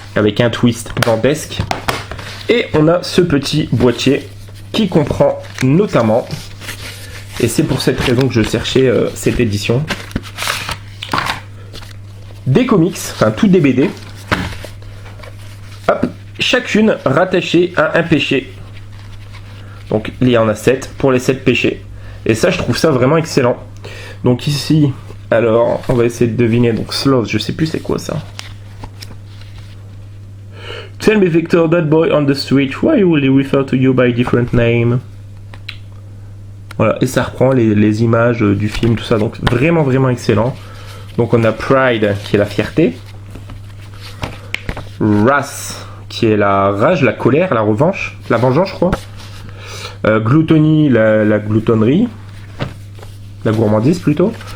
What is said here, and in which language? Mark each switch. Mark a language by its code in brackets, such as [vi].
[fr] Avec un twist dantesque. Et on a ce petit boîtier qui comprend notamment, et c'est pour cette raison que je cherchais cette édition, des comics, enfin toutes des BD, hop, chacune rattachée à un péché. Donc il y en a 7 pour les 7 péchés. Et ça, je trouve ça vraiment excellent. Donc ici, alors, on va essayer de deviner. Donc Sloth, je sais plus c'est quoi ça. [en] Tell me, Victor, that boy on the street, why will he refer to you by different name? [fr] Voilà, et ça reprend les images du film, tout ça, donc vraiment excellent. Donc on a Pride, qui est la fierté. Wrath, qui est la rage, la colère, la revanche, la vengeance, je crois. Gluttony, la gloutonnerie. La gourmandise, plutôt.